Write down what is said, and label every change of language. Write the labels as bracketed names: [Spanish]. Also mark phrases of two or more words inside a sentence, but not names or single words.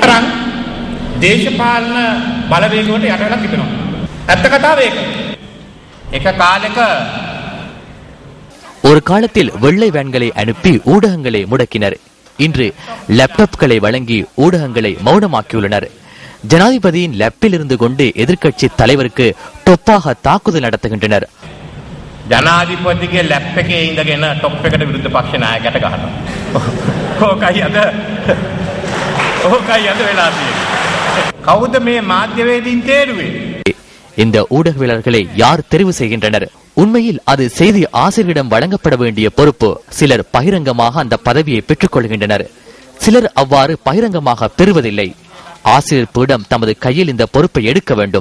[Tamil] ஒரு காலத்தில் வெள்ளை வேன்களை அனுப்பி ஊடகங்களை முடக்கினர். இன்று லேப்டாப்களை வழங்கி ஊடகங்களை மௌனமாக்கியுள்ளனர். ஜனாதிபதியின் லேப்பில் இருந்து கொண்டு எதிர்க்கட்சி தலைவருக்கு டொப்பாக தாக்குதல் நடத்துகின்றனர். [Sinhala] ජනාධිපතිගේ ලැප් එකේ ඉඳගෙන টොප් එකට විරුද්ධ පක්ෂ නායකයට ගහනවා. ඕකයි අද වෙලා තියෙන්නේ. කවුද මේ මාධ්‍යවේදීන් තේරුවේ? [Tamil] இந்த ஊடகவியலாளர்களை யார் தெரிவு செய்கின்றனர்? உண்மையில் அது செய்தி ஆசிரியரிடம் வழங்கப்பட வேண்டிய பொறுப்பு. சிலர் பகிரங்கமாக அந்த பதவியை பெற்றுக் கொள்கின்றனர், சிலர் அவ்வாறு பகிரங்கமாக பெறுவதில்லை. ஆசிரியர் பீடம் தமது கையில் இந்த பொறுப்பை எடுக்க வேண்டும்.